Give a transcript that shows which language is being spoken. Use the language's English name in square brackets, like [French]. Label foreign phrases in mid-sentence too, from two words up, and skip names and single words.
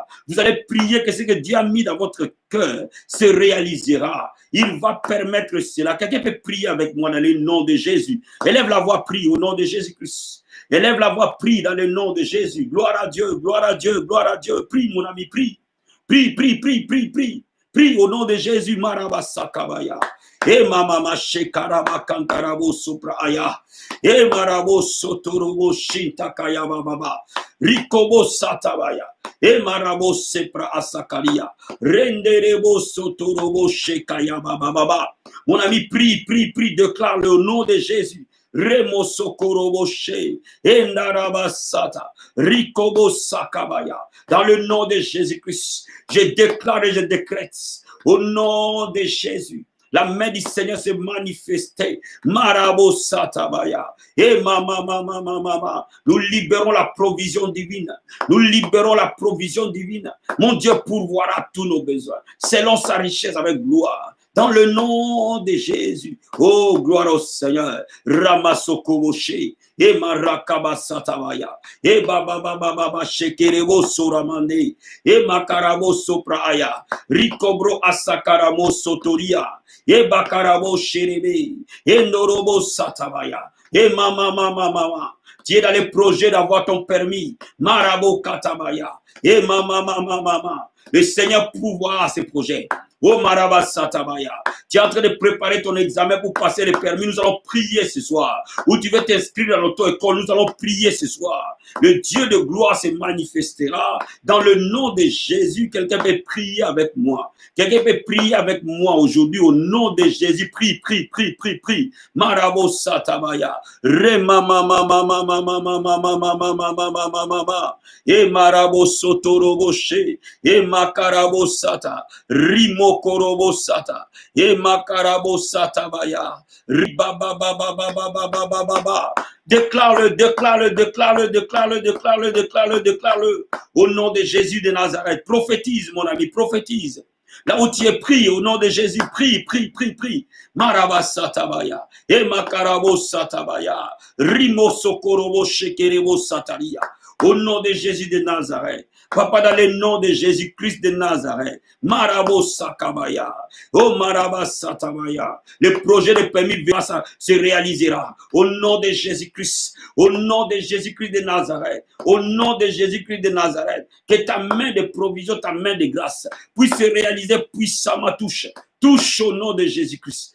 [French] Vous allez prier que ce que Dieu a mis dans votre cœur se réalisera. Il va permettre cela. Quelqu'un peut prier avec moi dans le nom de Jésus. Élève la voix, prie au nom de Jésus-Christ. Élève la voix, prie dans le nom de Jésus. Gloire à Dieu, gloire à Dieu, gloire à Dieu. Prie, mon ami, prie. Prie, prie, prie, prie, prie. Prie au nom de Jésus. Marabasakabaya. E mama shekaraba kankarabo supra aya. E marabo sotorobo shintakaya baba. Rikobo satabaya. E marabo sepra asakaria. Renderebo sotorobo shekaya baba. Mon ami, prie, prie, prie, déclare le nom de Jésus. Remo sokorobo she. Endarabasata. Rikobo sakabaya. Dans le nom de Jésus-Christ, je déclare et je décrète au nom de Jésus. La main du Seigneur s'est manifestée. Marabo satabaya. Et mama. Nous libérons la provision divine. Nous libérons la provision divine. Mon Dieu pourvoira tous nos besoins, selon sa richesse avec gloire. Dans le nom de Jésus. Oh, gloire au Seigneur. Ramasokoboche. Et marakaba satabaya. Et baba shekerebo soramande. Et makarabo sopraaya. Rikobro asakaramo sotoria. Et bakarabo sherebe. Et norobo satabaya. Et mama. Tu es dans les projets d'avoir ton permis. Marabo katabaya. Et mama. Le Seigneur pourvoira ces projets. Oh Maraba Satabaya, tu es en train de préparer ton examen pour passer le permis. Nous allons prier ce soir. Ou tu veux t'inscrire dans l'auto-école, nous allons prier ce soir. Le Dieu de gloire se manifestera dans le nom de Jésus. Quelqu'un peut prier avec moi. Quelqu'un peut prier avec moi aujourd'hui au nom de Jésus. Prie. Marabo Satabaya. Et Marabo Sotoroboshe. Et Makarabo Sata. Rimo Korobo Sata, et Makarabo Satabaya, Ribaba. Déclare-le. Au nom de Jésus de Nazareth. Prophétise, mon ami, prophétise. Là où tu es, prie au nom de Jésus, prie. Maraba Satabaya, et Makarabo Satabaya, Rimo Sokorobo Shekerebo Sataria. au nom de Jésus de Nazareth. Papa, dans le nom de Jésus-Christ de Nazareth, Marabo Sakabaya, oh Maraba Satabaya, le projet de permis de ça se réalisera au nom de Jésus-Christ, au nom de Jésus-Christ de Nazareth, au nom de Jésus-Christ de Nazareth, que ta main de provision, ta main de grâce puisse se réaliser puissamment, touche au nom de Jésus-Christ.